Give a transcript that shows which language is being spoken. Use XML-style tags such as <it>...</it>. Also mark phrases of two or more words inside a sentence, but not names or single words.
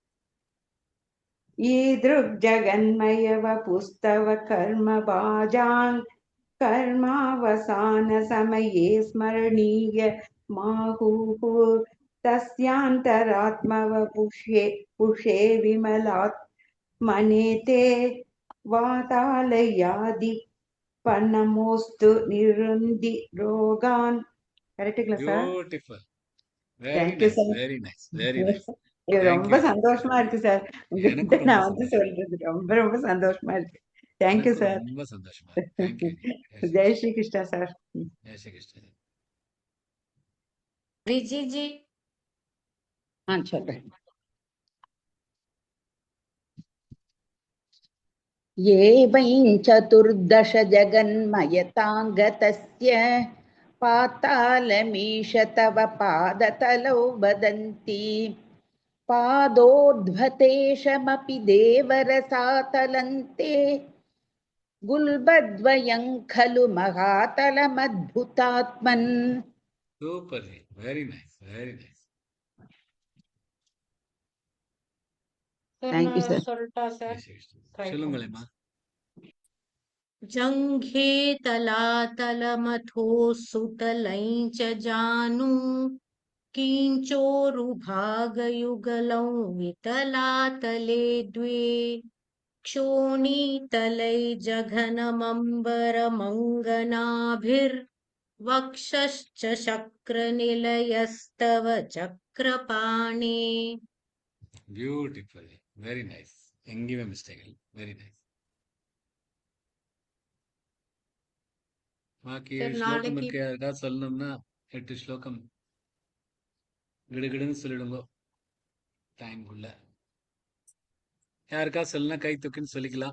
<sa>ईदृग् जगन्मयव पुस्तव कर्म भाजां कर्मावसान समये स्मरणीय माहुः तस्यान्तरात्मवपुषे विमलात्मने ते वातालयाधिपनमोस्तु निरुन्धि रोगान्</sa> <ta>கரெக்ட்டுங்களா சார்?</ta> <en>beautiful very nice</en> <ta>ரொம்ப சந்தோஷமா இருக்கு சார். உங்ககிட்ட நான் வந்து சொல்றது ரொம்ப ரொம்ப சந்தோஷமா இருக்கு.</ta> <en>thank you</en> <ta>எனக்கும் சார். ரொம்ப சந்தோஷமா இருக்கு. தேங்க்யூ.</ta> <hi>जय श्री कृष्णा</hi> <ta>சார். ஜெய் ஸ்ரீ கிருஷ்ணன். விஜிஜி சொல்றேன்.</ta> <sa>एवं चतुर्दश जगन्मयताङ्गतस्य पातालमीश तव पादतलौ वदन्ति पादोद्भतेशमपि देवरसातलन्ते गुल्बद्वयं खलु महातलमद्भुतात्मन्.</sa> <ta>சூப்பர்.</ta> <en>very nice, very nice. Thank you, sir.</en> <ta>சொல்லட்டா சார்? சொல்லுங்களேம்மா.</ta> <sa>जङ्घे तलातलमथो सुतलै च जानु किञ्चोरुभागयुगलौ वितलातले द्वे क्षोणीतलै जघनमम्बरमङ्गनाभिर्वक्षश्च शक्रनिलयस्तव चक्रपाणे.</sa> <en>beautiful. very nice.</en> <ta>எங்கேயுமே மிஸ்டேக் இல்லை.</ta> <en>very nice.</en> <ta>பாக்கி சார் ஸ்லோகம் நாளைக்கு இருக்கு, யாருக்காவது சொல்லணும்னா 8 ஸ்லோகம் கிடுகிடுன்னு சொல்லிடுங்க டைம்குள்ள. யாருக்காவது சொல்லணும்னா கை தூக்கின்னு சொல்லிக்கலாம்.</ta>